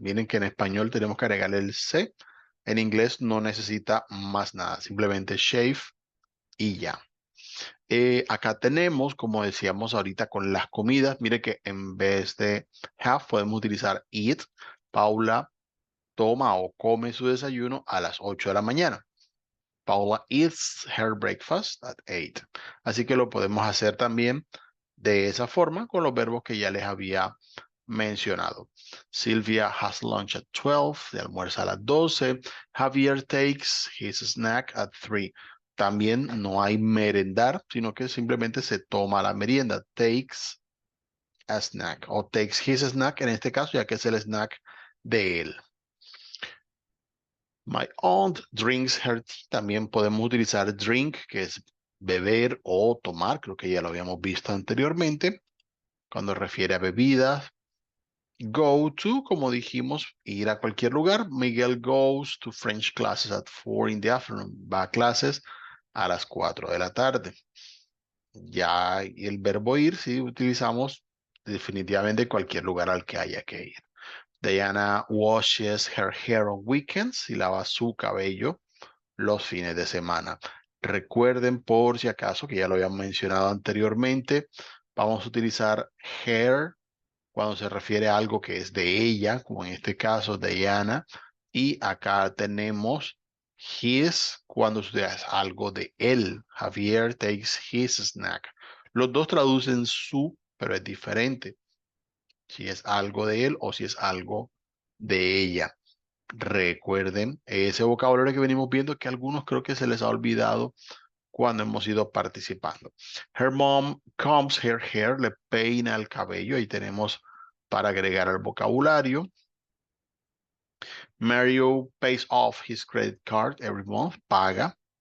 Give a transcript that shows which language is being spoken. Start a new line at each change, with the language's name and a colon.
Spanish: Miren que en español tenemos que agregarle el C. En inglés no necesita más nada, simplemente shave y ya. Acá tenemos, como decíamos ahorita con las comidas, mire que en vez de have podemos utilizar eat. Paula toma o come su desayuno a las 8 de la mañana.
English: Paula eats her breakfast at 8.
Spanish: Así que lo podemos hacer también de esa forma con los verbos que ya les había mencionado.
English: Sylvia has lunch at 12,
Spanish: de almuerza a las 12.
English: Javier takes his snack at 3.
Spanish: También no hay merendar, sino que simplemente se toma la merienda.
English: Takes a snack
Spanish: o
English: takes his snack
Spanish: en este caso, ya que es el snack de él.
English: My aunt drinks her tea.
Spanish: También podemos utilizar drink, que es beber o tomar. Creo que ya lo habíamos visto anteriormente. Cuando refiere a bebidas. Go to, como dijimos, ir a cualquier lugar.
English: Miguel goes to French classes at 4 in the afternoon.
Spanish: Va a clases a las 4 de la tarde. Ya el verbo ir, sí, utilizamos definitivamente cualquier lugar al que haya que ir.
English: Diana washes her hair on weekends
Spanish: y lava su cabello los fines de semana. Recuerden por si acaso, que ya lo habían mencionado anteriormente, vamos a utilizar hair cuando se refiere a algo que es de ella, como en este caso Diana, y acá tenemos his cuando es algo de él.
English: Javier takes his snack.
Spanish: Los dos traducen su, pero es diferente si es algo de él o si es algo de ella. Recuerden ese vocabulario que venimos viendo que a algunos creo que se les ha olvidado cuando hemos ido participando.
English: Her mom combs her hair,
Spanish: le peina el cabello. Ahí tenemos para agregar al vocabulario.
English: Mario pays off his credit card every month, paga.